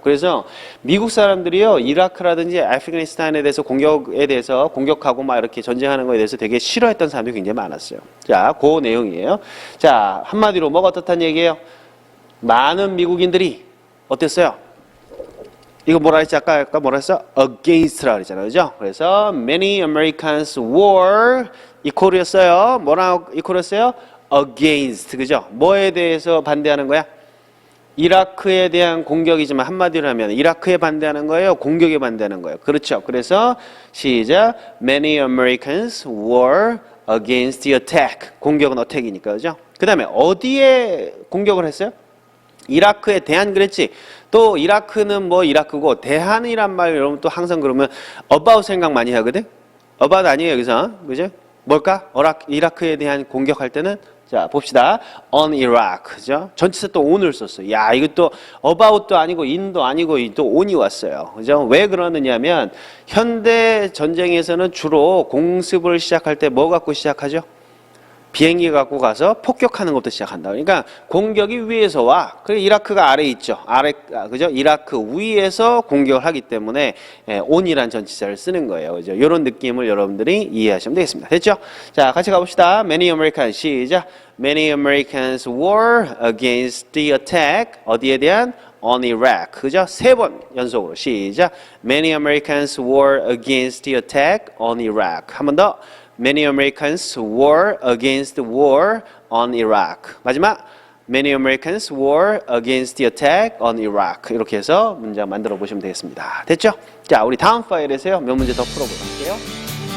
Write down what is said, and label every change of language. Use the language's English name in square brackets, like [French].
[Korean] 그래서 미국 사람들이요 이라크라든지 아프가니스탄에 대해서 공격하고 막 이렇게 전쟁하는 거에 대해서 되게 싫어했던 사람들이 굉장히 많았어요. 자, 그 내용이에요. 자, 한마디로 뭐가 어떻다는 얘기예요? 많은 미국인들이 어땠어요? 이거 뭐라 했지? 아까 뭐라 했어? against라고 그랬잖아요. 그죠? 그래서 many Americans were equal 이었어요. 뭐랑 equal이었어요? against. 그죠? 뭐에 대해서 반대하는 거야? 이라크에 대한 공격이지만 한마디로 하면 이라크에 반대하는 거예요? 공격에 반대하는 거예요? 그렇죠. 그래서 시작. [English] Many Americans were against the attack. [Korean] 공격은 attack이니까. 그죠? 그 다음에 어디에 공격을 했어요? 이라크에 대한 그랬지. 또 이라크는 뭐 이라크고 대한이란 말 여러분 또 항상 그러면 about 생각 많이 하거든. about 아니에요 여기서 그죠? 뭘까? 이라크에 대한 공격할 때는 자 봅시다. [English] on Iraq 그죠? [Korean] 전치사 또 on을 썼어요. 야 이것도 about도 아니고 in도 아니고 또 on이 왔어요. 그죠? 왜 그러느냐면 현대 전쟁에서는 주로 공습을 시작할 때 뭐 갖고 시작하죠? 비행기 갖고 가서 폭격하는 것부터 시작한다. 그러니까 공격이 위에서 와. 그리고 이라크가 아래에 있죠. 그죠? 이라크 위에서 공격을 하기 때문에 on이란 전치사를 쓰는 거예요. 그죠? 이런 느낌을 여러분들이 이해하시면 되겠습니다. 됐죠? 자, 같이 가봅시다. [English] Many Americans 시작. Many Americans were against the attack. [Korean] 어디에 대한? on Iraq. 그죠? 3번 연속으로 시작. [English] Many Americans were against the attack on Iraq. [Korean] 한 번 더. [English] Many Americans were against the war on Iraq. 마지막 Many Americans were against the attack on Iraq. [Korean] 이렇게 해서 문장 만들어 보시면 되겠습니다. 됐죠? 자, 우리 다음 파일에서요. 몇 문제 더 풀어볼게요.